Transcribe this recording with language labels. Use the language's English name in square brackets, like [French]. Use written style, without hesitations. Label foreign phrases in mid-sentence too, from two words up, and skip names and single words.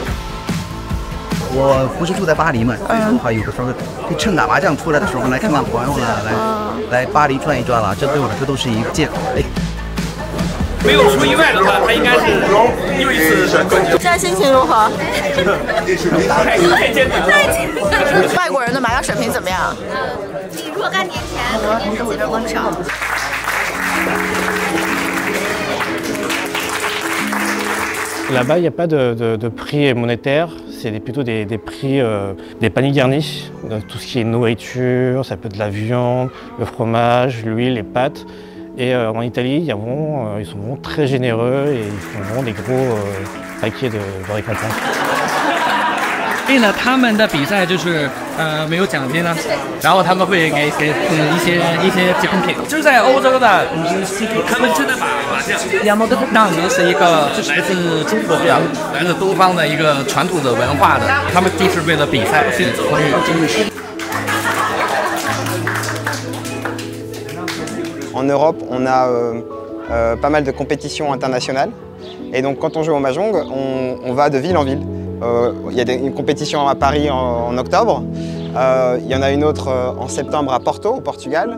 [Chinese] 我不是住在巴黎嘛，所以说的话，有的时候趁打麻将出来的时候来看看朋友了，来巴黎转一转了，这对我来说都是一件没有出意外的话，他应该是又一次冠军。现在心情如何？太坚定了。外国人的麻将水平怎么样？比若干年前肯定是进步不少。 [French] Là-bas, il n'y a pas de prix monétaire, c'est plutôt des prix, des paniers garnis, tout ce qui est nourriture, ça peut être de la viande, le fromage, l'huile, les pâtes. Et en Italie, ils sont vraiment très généreux et ils font vraiment des gros paquets de récompenses. [Chinese] 所以呢，他们的比赛就是没有奖金呢，然后他们会给一些奖品。就是在欧洲的，他们真的把麻将当成是一个来自中国的、来自东方的一个传统的文化的，他们就是为了比赛去参与。 [French] En Europe, on a pas mal de compétitions internationales. Et donc quand on joue au Mahjong, on va de ville en ville. Il y a une compétition à Paris en octobre. Il y en a une autre en septembre à Porto, au Portugal.